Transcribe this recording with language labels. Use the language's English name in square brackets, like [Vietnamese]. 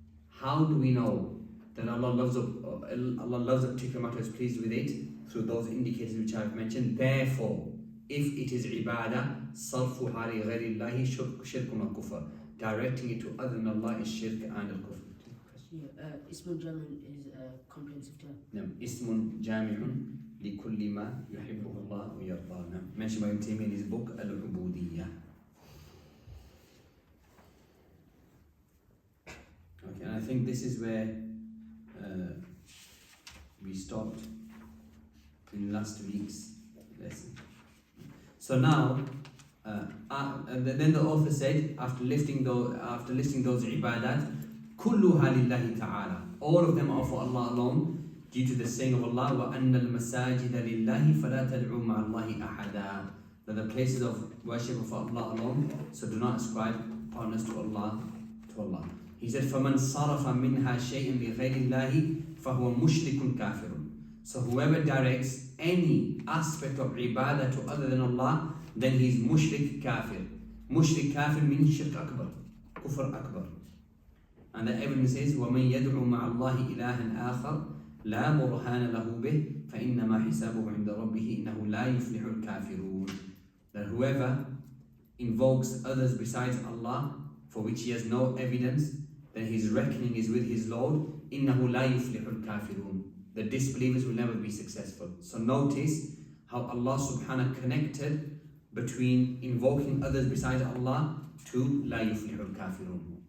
[English] How do we know that Allah loves a particular matter or is pleased with it? Through those indicators which I have mentioned. Therefore, if it is ibadah, [Arabic] صَرْفُهَا لِغَيْرِ اللَّهِ شِرْكٌ وَكُفْرٌ. [English] Directing it to other than Allah is shirk and al-kufr. [Arabic] Ismun Jamin [English] is a comprehensive term. [Arabic] نعم اسم جامع لكل ما يحبه الله ويرضاه. [English] نعم mentioned by Ibn Taymiyyah in his book Al-Ubudiyyah. Okay, and I think this is where we stopped in last week's lesson. So now, and then the author said, after listing those ibadat, [Arabic] كلها لله تعالى. [English] All of them are for Allah alone, due to the saying of Allah, [Arabic] وَأَنَّ الْمَسَاجِدَ لِلَّهِ فَلَا تَدْعُوا مَعَ اللَّهِ أَحَدًا. [English] That the places of worship are for Allah alone, so do not ascribe partners to Allah. He said, [Arabic] فَمَنْ صَرَفَ مِنْهَا شَيْءٍ لِغَيْرِ اللَّهِ فَهُوَ مُشْرِكٌ كَافِرٌ. [English] So whoever directs any aspect of ibadah to other than Allah, then he is mushrik kafir. Mushrik kafir means shirk akbar, kufr akbar. And the evidence is [Arabic] وَمَنْ يَدْعُ مَعَ اللَّهِ إِلَهًا آخَرَ لَا بُرْهَانَ لَهُ بِهِ فَإِنَّمَا حِسَابُهُ عِنْدَ رَبِّهِ إِنَّهُ لَا يُفْلِحُ الْكَافِرُونَ. [English] That whoever invokes others besides Allah, for which he has no evidence, then his reckoning is with his Lord. [Arabic] إِنَّهُ لَا يُفْلِحُ الْكَافِرُونَ. [English] The disbelievers will never be successful. So notice how Allah subhanahu connected between invoking others besides Allah to [Arabic] لَا يُفْلِحُ الْكَافِرُونَ.